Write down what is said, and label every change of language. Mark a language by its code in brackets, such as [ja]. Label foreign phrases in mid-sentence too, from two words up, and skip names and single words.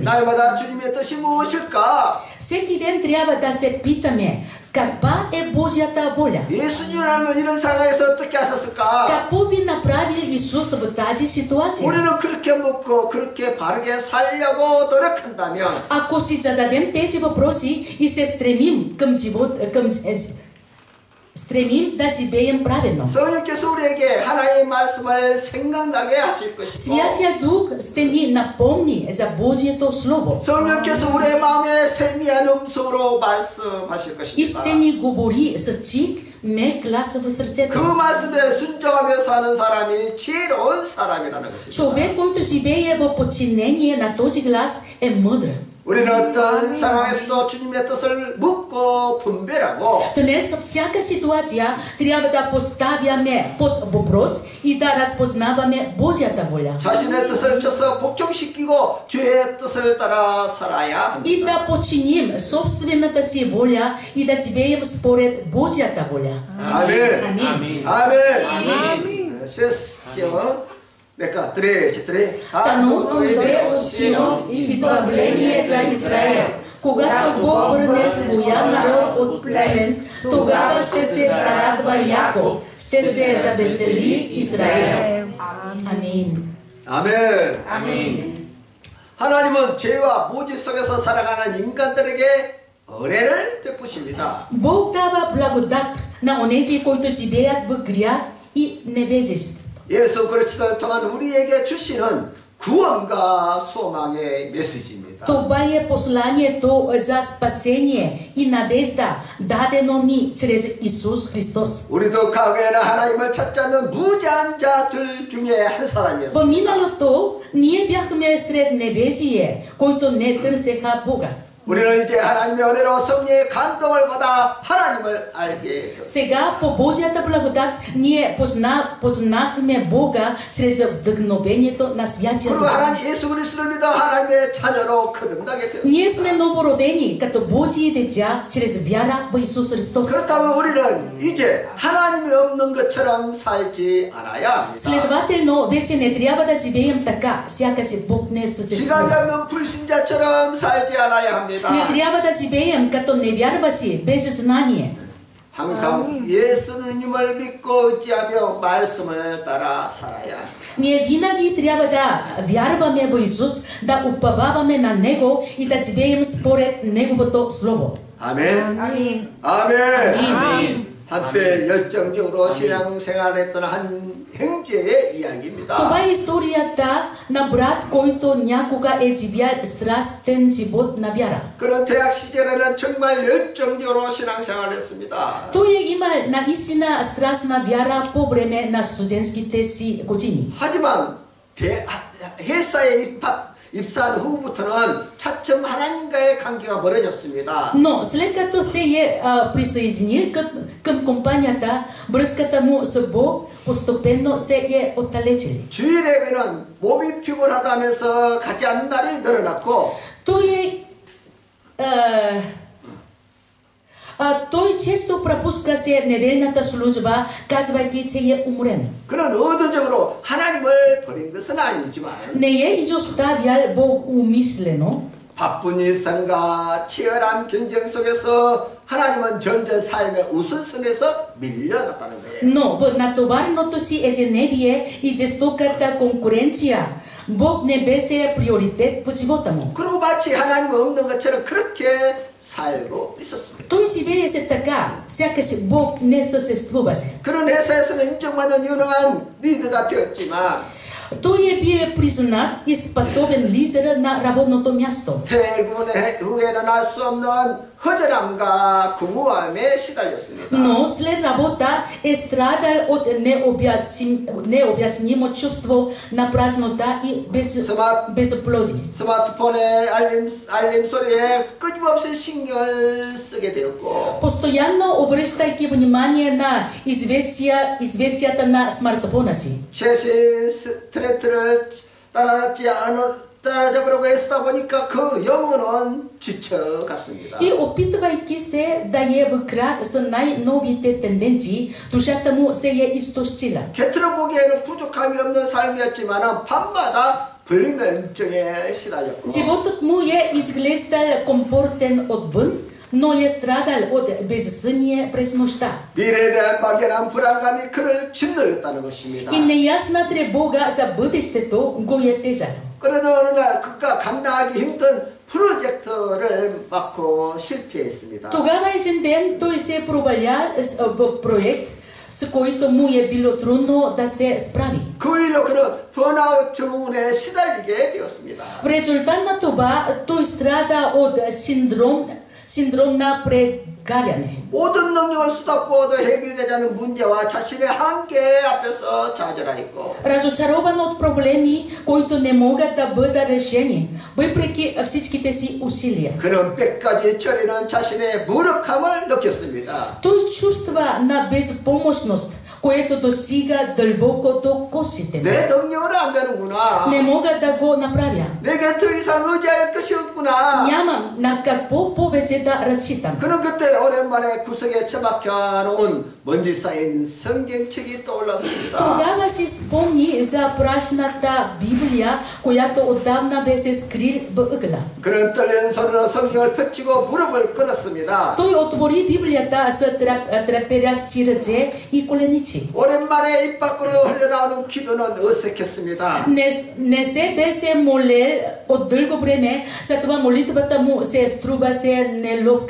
[ko] 날마다 주님의 뜻이 무엇일까? [bg] Всеки ден трябва да се питаме, каква е Божията воля? [ko] 예수님을 알면 이런 상황에서 어떻게 하셨을까? [bg] Какво би направил Исус в тази ситуация? [ko] 우리는 그렇게 묻고 그렇게 바르게 살려고 노력한다면 [bg] Ако си зададем тези въпроси и се стремим към живот, стремим да живеем праведно. [ko] 성령께서 우리에게 하나님의 말씀을 생각나게 하실 것이고 [bg] Святия Дух ще ни напомни за Божието Слово [ko] 성령께서 우리의 마음에 세미한 음성으로 말씀하실 [bg] и [ko] 것입니다. [bg] ще ни говори с чих, мек глас в [ko] 그 [bg] сърцето. [ko] 말씀에 순종하며 사는 사람이 지혜로운 사람이라는 것입니다. [bg] Човек, който живее в подчинение на този глас, е мъдър. [ko] 우리는 어떤 상황에서도 주님의 뜻을 묻고 분별하고 [bg] Dnes, всяка ситуация трябва да поставяме под въпрос и да разпознаваме Божията воля. [ko] 자신의 뜻을 쳐서 복종시키고 주의 뜻을 따라 살아야 [bg] И [ko] 합니다. [bg] да подчиним собствената си воля и да живеем според Божията воля. [ko] 아멘. [bg] Амин. 아멘. Шестиот. Нека три. Таното дойде от Сион избавление за Израел. Когато Бог върне своя народ от плен, тогава ще се зарадва Яков, ще се завесели Израел. Амин. [ko] 아멘. 하나님은 죄와 무지 속에서 살아가는 인간들에게 은혜를 베푸십니다. [bg] Бог дава благодат на онези, които живеят в грях и невежество. [ko] 예수 그리스도를 통한 우리에게 주시는 구원과 소망의 메시지입니다. [bg] Това е посланието за спасение и надежда, дадено ни чрез Исус Христос. [ko] 우리도 과거에는 하나님을 찾지 않는 무지한 자들 중에 한 [bg] В [ko] 사람이었습니다. [bg] миналото ние бяхме сред невежие, които не търсеха Бога. [ko] 우리는 이제 하나님의 은혜로 성령의 감동을 받아 하나님을 알게 되었습니다. [bg] Сега по Божията благодат ние познахме Бога чрез вдъхновението на Святия [ko] 그리고 [bg] Дух. [ko] 하나님 예수 그리스도를 믿어 하나님의 자녀로 거듭나게 되었습니다. [bg] Ние сме новородени като Божии деца чрез вяра в Исус Христос. [ko] 그렇다면 우리는 이제 하나님이 없는 것처럼 살지 않아야 합니다. [bg] Следователно, вече не трябва да живеем така, сякаш Бог не [ko] 지각이 [bg] съществува. [ko] 없는 불신자처럼 살지 않아야 합니다. [bg] Не трябва да живеем като невярващи, без знание. [ko] 항상 예수님을 믿고 의지하며 말씀을 따라 살아야 합니다. [bg] Ние винаги трябва да вярваме в Исус, да уповаваме на Него и да живеем според Неговото Слово. [ko] 아멘. 아멘. 아멘. 한때 열정적으로 신앙생활했던 한 형제의 이야기입니다. [bg] Това е историята на брат, който някога е живял страстен живот на вяра. [ko] 그는 대학 시절에는 정말 열정적으로 신앙생활했습니다. [bg] Той е имал наистина страстна вяра по време на студентските си години. [ko] 하지만 회사에 입사한 후부터는 차츰 하나님과의 관계가 멀어졌습니다. [bg] Но след като се е присъединил към компанията, връзката му с Бог постепенно се е отдалечили. [ko] 주일 예배는 몸이 피곤하다면서 가지 않는 날이 늘어났고 [bg] той често пропуска се неделната служба, казвайки, че е уморен. [ko] 그는 의도적으로 하나님을 버린 것은 아니지만 [bg] Не е изоставял Бог умишлено, [ko] 바쁜 일상과 치열한 경쟁 속에서 하나님은 전체 삶의 우선순위에서 밀려났다는 거예요. [bg] но в натовареното си ежедневие и жестоката конкуренция, Бог не беше приоритет в живота му. [ko] 그리고 마치 하나님 없는 것처럼 그렇게 살고 있었습니다. [bg] Той живееше така, сякаш Бог не съществуваше. [ko] 그런 회사에서는 인정받는 유능한 리더가 되었지만 [bg] Той е бил признат и способен лидер на работното място. [ko] 퇴근 후에는 알 수 없는 허전함과 궁우함에 시달렸습니다. [bg] Но след работа е страдал от необяснимо чувство на празнота и безплодие. [ko] 스마트폰의 알림 소리에 끊임없이 신경을 쓰게 되었고 [bg] Постоянно обръщайки внимание на известията на смартфона си. [ko] 최신 트렌드를 따라잡으려고 애쓰다 보니까 그 영혼은 지쳐갔습니다. [bg] И опитвайки се да е в крак с най-новите тенденции, душата му се е изтощила. [ko] 겉으로 보기에는 부족함이 없는 삶이었지만 밤마다 불면증에 시달렸고 [bg] Животът му е изглеждал комфортен отвън, но е страдал от безсъние през нощта. [ko] 미래에 대한 막연한 불안감이 그를 짓눌렸다는 것입니다. [bg] И неясна тревога за бъдещето го е тежало. [ko] 그러나 어느 날 그가 감당하기 힘든 프로젝트를 맡고 실패했습니다. [bg] Тогава един ден той се проваля в проект, с който му е било трудно да се справи. [ko] 그 일로 그는 번아웃 증후군에 시달리게 되었습니다. [bg] В резултат на това той страда от синдром на галяне. [ko] 모든 능력을 쏟아부어도 해결되지 않는 문제와 자신의 한계 앞에서 좌절하였고 [bg] Разочарован от проблеми, които не могат да бъдат решени, въпреки всичките си усилия. [ko] 그는 뼈까지 저리는 자신의 무력함을 느꼈습니다. [bg] Той чувства на безпомощност, което достига дълбоко до костите му. [ko] 내 능력으로 안 되는구나. [bg] Не мога да го направя. [ko] 내게 더 이상 의지할 것이 없구나. [bg] Нямам на какво повече да разчитам. [ko] 그는 그때 오랜만에 구석에 처박혀 놓은 먼지 쌓인 성경책이 떠올랐습니다. [bg] Тогава си спомни за прашната Библия, която отдавна беше скрил в ъгъла. [ko] 그는 떨리는 손으로 성경을 펼치고 무릎을 꿇었습니다. [bg] Той отвори Библията с треперящи ръце и коленичи. [ko] 오랜만에 입 밖으로 흘러나오는 기도는 어색했습니다. [bg] Не се беше молел от дълго време, затова молитвата му се струваше неловка.